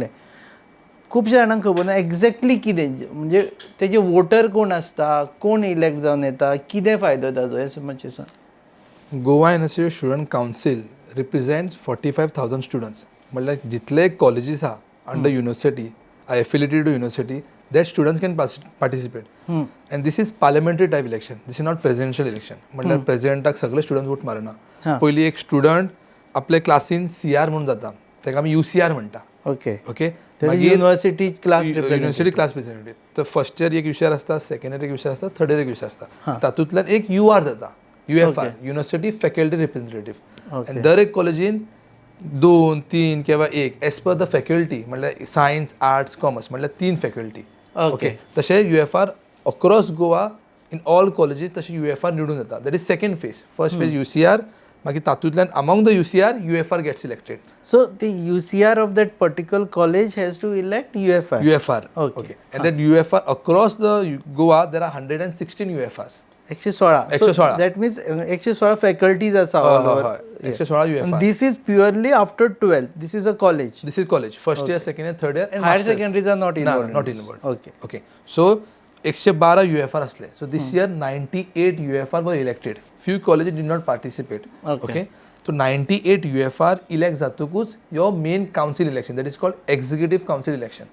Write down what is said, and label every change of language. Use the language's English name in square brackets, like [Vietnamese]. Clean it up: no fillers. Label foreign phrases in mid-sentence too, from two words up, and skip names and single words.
[Konkani] खुबश्या जाणांक खबर ना एक्झॅक्टली कितें म्हणजे तेजे वोटर कोण आसता, कोण इलेक्ट जावन येता, कितें फायदो ताजो हें मातशें सांग. [English] Goa University Student Council represents 45,000 students. [Konkani] म्हणल्यार जितले कॉलेजीस आहा [English] under university affiliated to university that students can participate. And this is parliamentary type election. This is not presidential election. [Konkani] म्हणल्यार प्रेसिडेंटाक सगळे स्टुडंट वोट मारना. पयलीं एक स्टुडंट आपले क्लासीन CR म्हणून जाता, ताका आमी UCR म्हणटा. [English] ओके ओके university class university class representative. [Konkani] तर [English] first year [Konkani] एक विशय आसता, [English] second year [Konkani] एक विशय आसता, [English] third year [Konkani] एक विशय आसता. तातूंतल्यान एक UR जाता, UFR [English] university faculty representative. [Konkani] आनी दर एक कॉलेजीन 2, 3 किंवा 1 [English] as per the faculty [Konkani] म्हणल्यार सायन्स, आर्ट्स, कॉमर्स म्हणल्यार 3 फॅकल्टी. [English] ओके तशें UFR across Goa in all colleges तशें UFR [Konkani] निवडून जाता. [English] that is second phase. first phase UCR, [Konkani] मागीर तातूंतल्यान [English] among the UCR UFR get selected. so the UCR of that particular college has to elect UFR. okay and that UFR across the Goa there are 116 UFRs. 116 that means 116 faculties आसा. 116 UFR. this is purely after 12th. this is a college. This is college. First year, second year, third year, and हायर masters. secondaries are not involved. Not involved. ओके Okay. So 112 UFR असले. So this year 98 UFR were elected. Few colleges did not participate. Okay. So 98 UFR elect जातकूच your main council election, that is called executive council election.